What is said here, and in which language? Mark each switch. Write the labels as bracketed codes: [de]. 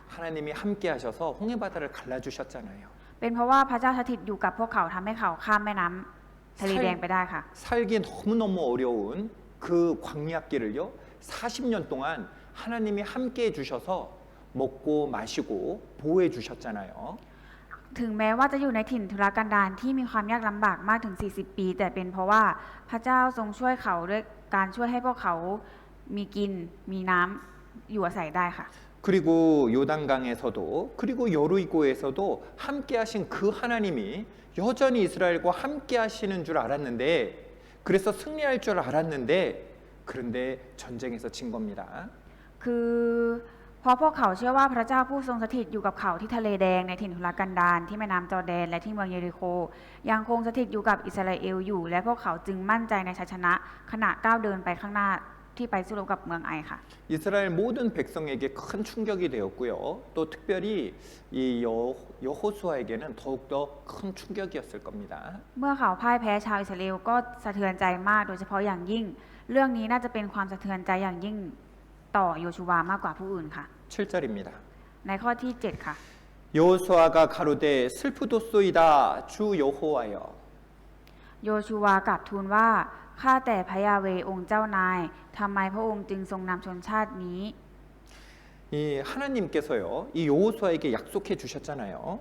[ko] 하나님이 함께 하셔서 홍해 바다를 갈라주셨잖아요. [th] เป็นเพราะว่าพระเจ้าสถิตอยู่กับพวกเขาทำให้เขาข้ามแม่น้ำทะเลแดงไปได้ค่ะ [ko] 살기 너무너무 어려운 그 광야길을요, 40년 동안 하나님이 함께 해주셔서 먹고 마시고 보호해 주셨잖아요. [th] ถึงแม้ว่าจะอยู่ในถิ่นทุรกันดารที่มีความยากลำบากมากถึง 40 ปี แต่เป็นเพราะว่าพระเจ้าทรงช่วยเขาด้วยการช่วยให้พวกเขา มีกินมีน้ำอยู่อาศัยได้ค่ะ [ko] 그리고 요단강에서도 그리고 여리고에서도 함께 하신 그 하나님이 여전히 이스라엘과 함께 하시는 줄 알았는데 그래서 승리할 줄 알았는데 그런데 전쟁에서 진 겁니다. [th] คือเพราะพวกเขาเชื่อว่าพระเจ้าผู้ทรงสถิตอยู่กับเขาที่ทะเลแดงในถิ่นทุรกันดารที่แม่น้ำจอร์แดนและที่เมืองเยริโคยังคงสถิตอยู่กับอิสราเอลอยู่และพวกเขาจึงมั่นใจในชัยชนะขณะก้าวเดินไปข้างหน้าที่ไปสู้รบกับเมืองไอค่ะ [ko] 이스라엘 모든 백성에게 큰 충격이 되었고요. 또 특별히 이 여호수아에게는 더욱더 큰 충격이었을 겁니다. [th] เมื่อเขาพ่ายแพ้ชาวอิสราเอลก็สะเทือนใจมากโดยเฉพาะอย่างยิ่ง เรื่องนี้น่าจะเป็นความสะเทือนใจอย่างยิ่งต่อโยชูวามากกว่าผู้อื่นค่ะ [ko] 7절입니다. [th] ในข้อที่ 7 ค่ะ [ko] 여호수아가 가로되 슬프도소이다 주 여호와여 [th] โยชูวากลับทูลว่าข้าแต่พระยาเวห์องค์เจ้านายทำไมพระองค์จึงทรงนำชนชาตินี้ [ko] 이 하나님께서요 이 여호수아에게 약속해 주셨잖아요.